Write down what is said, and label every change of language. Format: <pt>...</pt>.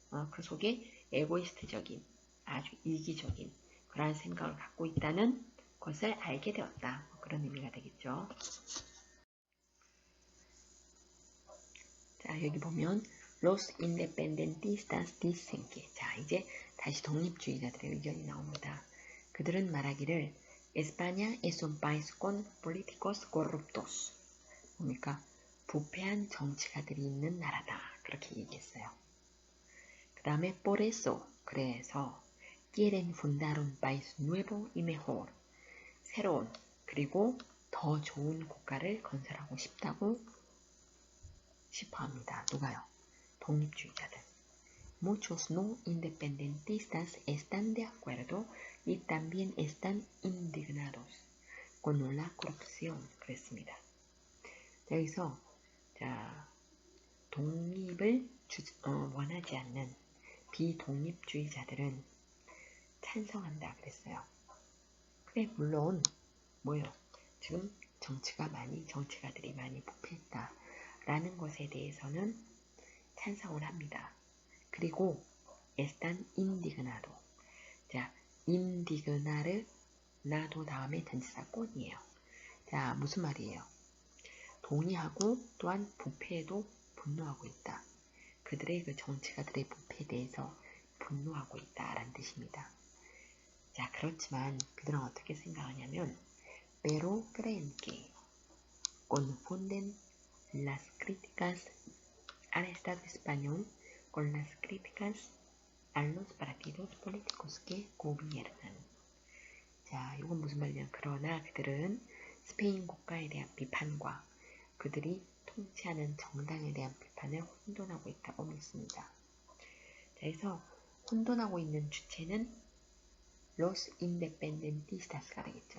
<ko>그 속에 에고이스트적인 아주 이기적인 그러한 생각을 갖고 있다는 것을 알게 되었다. 뭐 그런 의미가 되겠죠. 자, 여기 보면</ko> <es>Los independentistas dicen que</es> <ko>자, 이제 다시 독립주의자들의 의견이 나옵니다. 그들은 말하기를</ko> <es>España es un país con políticos corruptos.</es> <ko>뭡니까? 부패한 정치가들이 있는 나라다. 그렇게 얘기했어요. 그 다음에</ko> <es>por eso,</es> <ko>그래서</ko> <es>quieren fundar un país nuevo y mejor.</es> <ko>새로운 그리고 더 좋은 국가를 건설하고 싶다고 싶어합니다. 누가요? 독립주의자들.</ko> <es>Muchos no independentistas están de acuerdo y también están indignados con la corrupción.</es> <ko>그랬습니다. 여기서 자, 독립을 원하지 않는 비독립주의자들은 찬성한다 그랬어요. 그래, 물론 뭐요? 지금 정치가들이 많이 부패했다라는 것에 대해서는 찬성을 합니다. 그리고</ko> <es>están indignado.</es> <ko>자, indignar 나도 다음에 전치사 꼰이에요. 자, 무슨 말이에요? 동의하고 또한 부패에도 분노하고 있다. 그들의 그 정치가들의 부패에 대해서 분노하고 있다라는 뜻입니다. 자, 그렇지만 그들은 어떻게 생각하냐면</ko> <es>pero creen que confunden las críticas al Estado español con las críticas a los partidos políticos que gobiernan.</es> <ko>자, 이건 무슨 말이냐? 그러나 그들은 스페인 국가에 대한 비판과 그들이 통치하는 정당에 대한 비판을 혼돈하고 있다고 믿습니다. 자, 그래서 혼돈하고 있는 주체는</ko> <es>los independentistas</es> <ko>가 되겠죠.</ko>